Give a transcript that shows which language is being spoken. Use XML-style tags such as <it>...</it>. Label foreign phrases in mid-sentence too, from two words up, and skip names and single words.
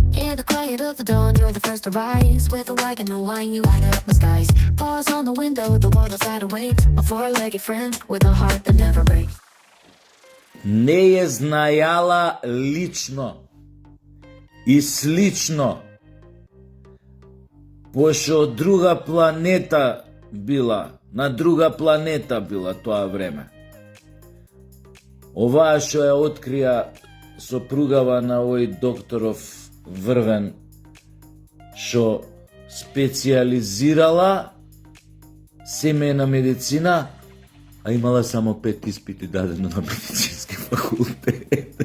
<en>In the quiet of the dawn, you're the first to rise. With a wagon and a wine, you light up my skies. Pause on the window, the world outside awaits. A four-legged friend with a heart that never breaks.</en> <mk>Не ја знајала лично и слично, пошто од друга планета била, на друга планета била тоа време. Оваа што ја открија сопругава на овој докторов Врвен, што специјализирала семејна медицина, а имала само 5 испити дадено на медицински факултет.</mk>